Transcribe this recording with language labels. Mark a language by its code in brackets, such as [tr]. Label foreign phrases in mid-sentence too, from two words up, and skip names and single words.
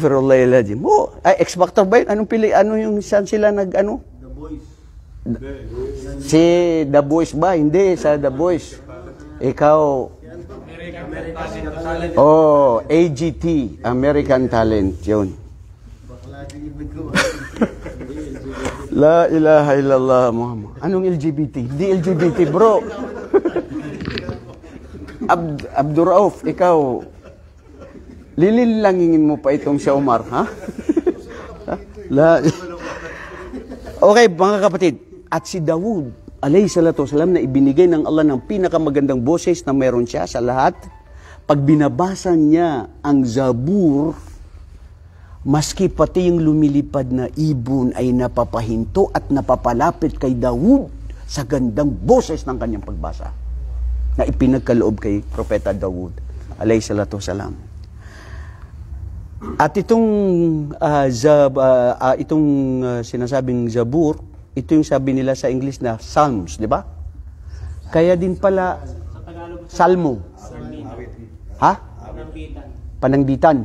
[tl] X-Factor ba yun? Anong pili? Ano yung saan sila The Voice. Si The Voice ba? Hindi, sa The Voice. Ikaw, AGT, American Talent, yun. [ar] لا إله إلا الله محمد. [tl] Anong LGBT? Hindi LGBT, bro. Abdurauf, ikaw, lililangin mo pa itong si Omar, ha? Okay, mga kapatid, at si Dawud, [ar] عليه الصلاة والسلام, [tl] na ibinigay ng Allah ng pinakamagandang boses na meron siya sa lahat, pag binabasa niya ang Zabur, maski pati yung lumilipad na ibon ay napapahinto at napapalapit kay Dawud sa gandang boses ng kanyang pagbasa na ipinagkaloob kay Propeta Dawud, [ar] عليه الصلاة والسلام. [tl] At itong sinasabing Zabur, ito yung sabi nila sa English na Psalms, di ba? Kaya din pala Salmo. Ha? Panangbitan.